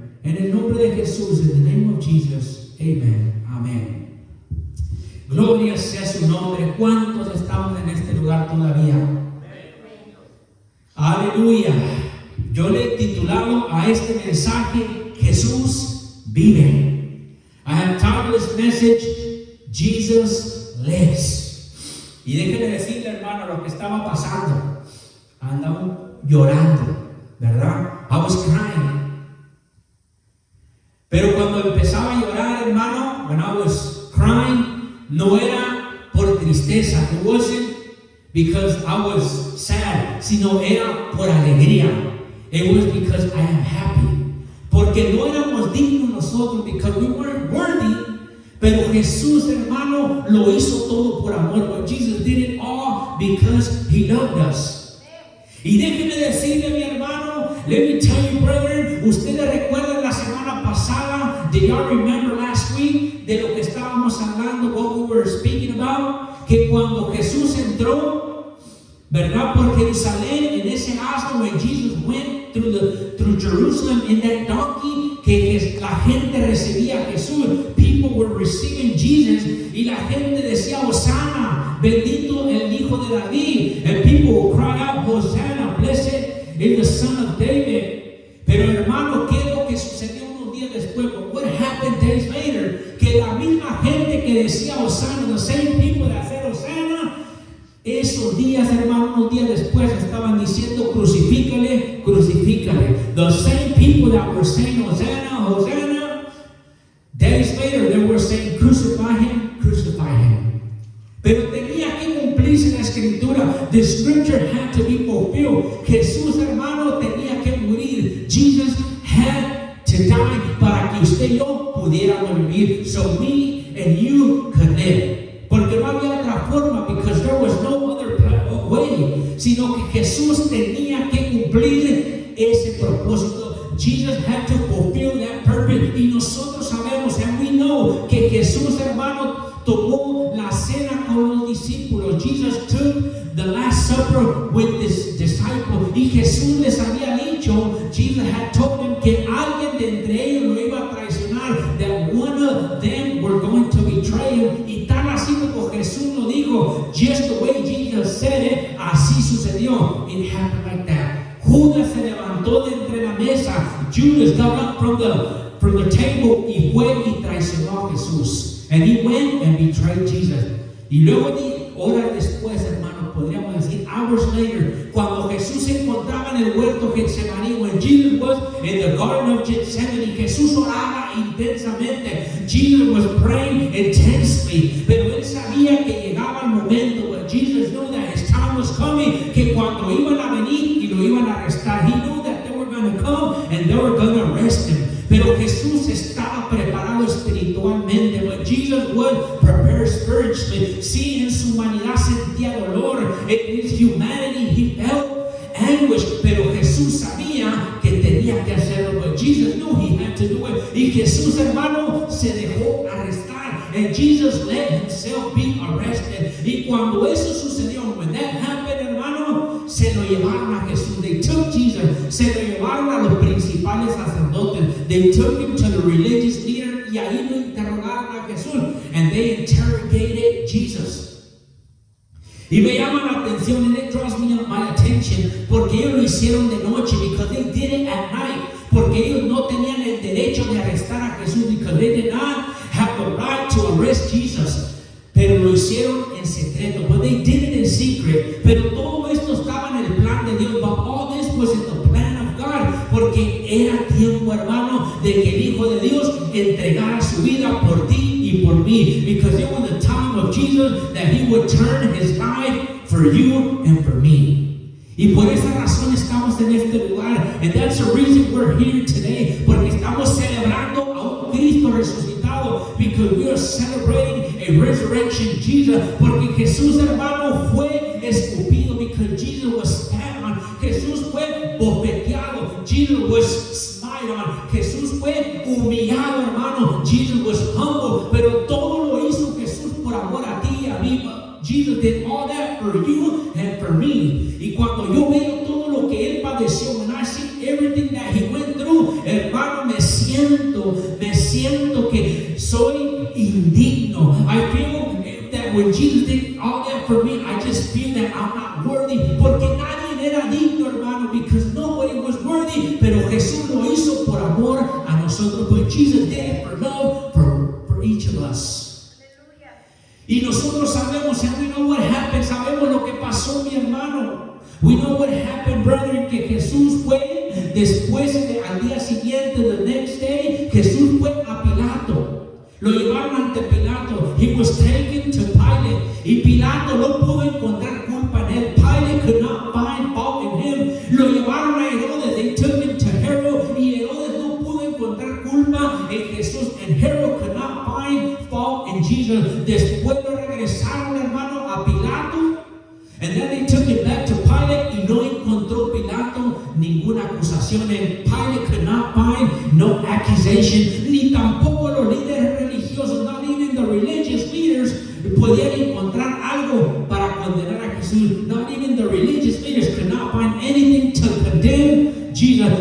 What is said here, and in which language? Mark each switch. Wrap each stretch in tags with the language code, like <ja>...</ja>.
<es>En el nombre de Jesús,</es> <en>in the name of Jesus, amen.</en> <es>Amén. Gloria sea su nombre. ¿Cuántos estamos en este lugar todavía? Aleluya. Yo le he titulado a este mensaje, Jesús vive.</es> <en>I have titled this message, Jesus lives.</en> <es>Y déjeme decirle, hermano, lo que estaba pasando. Andaba llorando, ¿verdad?</es> <en>I was crying.</en> <es>Pero cuando empezaba a llorar, hermano,</es> <en>when I was crying,</en> <es>no era por tristeza.</es> <en>It wasn't because I was sad,</en> <es>sino era por alegría.</es> <en>It was because I am happy.</en> <es>Porque no éramos dignos nosotros,</es> <en>because we weren't worthy.</en> <es>Pero Jesús, hermano, lo hizo todo por amor.</es> <en>But Jesus did it all because He loved us.</en> <es>Y déjeme decirle, mi hermano,</es> <en>let me tell you, brethren,</en> <es>ustedes recuerdan la semana pasada,</es> <en>did y'all remember last week,</en> <es>de lo que estábamos hablando,</es> <en>what we were speaking about,</en> <es>que cuando Jesús entró, ¿verdad? Por Jerusalén, en ese asno,</es> <en>when Jesus went through Jerusalem in that donkey,</en> <es>que la gente recibía a Jesús,</es> <en>people were receiving Jesus,</en> <es>y la gente decía, Hosanna, bendito el Hijo de David,</es> <en>and people would cry out, Hosanna, blessed is the Son of David.</en> <es>Pero hermano, ¿qué es lo que sucedió unos días después?</es> <en>What happened days later?</en> <es>Que la misma gente que decía Hosanna,</es> <en>the same people that said Hosanna,</en> <es>esos días, hermano, unos días después estaban diciendo, crucifícale, crucifícale.</es> <en>The same people that were saying Hosanna, Hosanna, days later they were saying, crucify him, crucify him.</en> <es>Pero tenía que cumplirse la escritura.</es> <en>The scripture had to be fulfilled.</en> <es>Jesús, hermano, tenía que morir.</es> <en>Jesus had to die</en> <es>para que usted y yo pudiéramos vivir.</es> <en>So me and you could live.</en> <es>Porque no había otra forma,</es> <en>because there was no other way,</en> <es>sino que Jesús tenía que cumplir ese propósito.</es> <en>Jesus had to fulfill that purpose.</en> <es>Y nosotros sabemos,</es> <en>and we know,</en> <es>que Jesús, hermano, tomó la cena con los discípulos.</es> <en>Jesus took the Last Supper with his disciples.</en> <es>Y Jesús les había dicho,</es> <en>Jesus had told them</en> <es>que alguien de entre ellos lo iba a traicionar,</es> <en>that one of them were going to betray him.</en> <es>Y tan así como Jesús lo dijo,</es> <en>just the way Jesus said it,</en> <es>así sucedió.</es> <en>It happened like that.</en> <es>Judas se levantó de entre la mesa.</es> <en>Judas got up from the table</en> <es>y fue y traicionó a Jesús.</es> <en>And he went and betrayed Jesus.</en> <es>Y luego, horas después, hermano, podríamos decir,</es> <en>hours later,</en> <es>cuando Jesús se encontraba en el huerto Getsemaní,</es> <en>when Jesus was in the garden of Gethsemane,</en> <es>Jesús oraba intensamente.</es> <en>Jesus was praying intensely.</en> <es>Pero él sabía que llegaba el momento,</es> <en>but Jesus knew that his time was coming,</en> <es>que cuando iban a venir y lo iban a arrestar,</es> <en>he knew that they were going to come and they were going to arrest him.</en> <es>Pero Jesús estaba preparado espiritualmente.</es> <en>But Jesus was prepared spiritually.</en> <es>Sí, en su humanidad sentía dolor.</es> <en>In his humanity he felt anguish.</en> <es>Pero Jesús sabía que tenía que hacerlo.</es> <en>But Jesus knew he had to do it.</en> <es>Y Jesús, hermano, se dejó arrestar.</es> <en>And Jesus let himself be arrested.</en> <es>Y cuando eso sucedió,</es> <en>when that happened,</en> <es>hermano, se lo llevaron a Jesús.</es> <en>They took Jesus.</en> <es>Se lo llevaron a los principales sacerdotes.</es> <en>They took him to the religious leader.</en> <es>Y ahí lo interrogaron a Jesús.</es> <en>And they interrogated Jesus.</en> <es>Y me llama la atención,</es> <en>and it draws my attention,</en> <es>porque ellos lo hicieron de noche,</es> <en>because they did it at night.</en> <es>Porque ellos no tenían el derecho de arrestar a Jesús,</es> <en>because they did not have the right to arrest Jesus.</en> <es>Pero lo hicieron en secreto.</es> <en>But they did it in secret.</en> <es>Pero todo esto estaba en el plan de Dios.</es> <en>But all this was in the plan of God.</en> <es>Porque era tiempo, hermano, de que el Hijo de Dios entregara su vida por ti y por mí.</es> <en>Because it was the time of Jesus that He would turn His life for you and for me.</en> <es>Y por esa razón estamos en este lugar.</es> <en>And that's the reason we're here today.</en> <es>Porque estamos celebrando a un Cristo resucitado.</es> <en>Because we are celebrating a resurrection Jesus.</en> <es>Porque Jesús, hermano, fue escupido.</es> <en>Because Jesus was spat on.</en> <es>Jesús fue bofeteado.</es> <en>Jesus was smite on.</en> <es>Jesús fue humillado, hermano.</es> <en>Jesus was humble.</en> <es>Pero todo lo hizo Jesús por amor a ti y a mí. Jesus</es> <en>Jesus did all that for you and for me.</en> <es>Y cuando yo veo todo lo que Él padeció,</es> <en>when I see everything that He went through,</en> <es>hermano, me siento que soy indigno.</es> <en>I feel that when Jesus did all that for me, I just feel that I'm not worthy.</en> <es>Porque nadie era digno, hermano,</es> <en>because nobody was worthy.</en> <es>Pero Jesús lo hizo por amor a nosotros.</es> <en>But Jesus did it for love for each of us.</en> <es>Y nosotros sabemos,</es> <en>and we know what happened.</en> <es>Sabemos lo que pasó, mi hermano.</es> <en>We know what happened, brother,</en> <es>que Jesús fue después al día siguiente,</es> <en>the next day,</en> <es>Jesús fue a Pilato. Lo llevaron ante Pilato.</es> <en>He was taken to Pilate.</en> <es>Y Pilato no pudo encontrar culpa en él.</es> <en>Pilate could not find fault in him.</en> <es>Lo llevaron a Herodes.</es> <en>They took him to Herod.</en> <es>Y Herodes no pudo encontrar culpa en Jesús.</es> <en>And Herod could not find fault in Jesus.</en> <es>Después lo regresaron, hermano, a Pilato.</es> <en>And then they took him back to Pilate.</en> <es>Y no encontró Pilato ninguna acusación.</es> <en>And Pilate could not find no accusation.</en> <es>Ni tampoco los líderes religiosos,</es> <en>not even the religious leaders,</en> <es>podían encontrar algo para condenar a Jesús.</es> <en>Not even the religious leaders could not find anything to condemn Jesus.</en>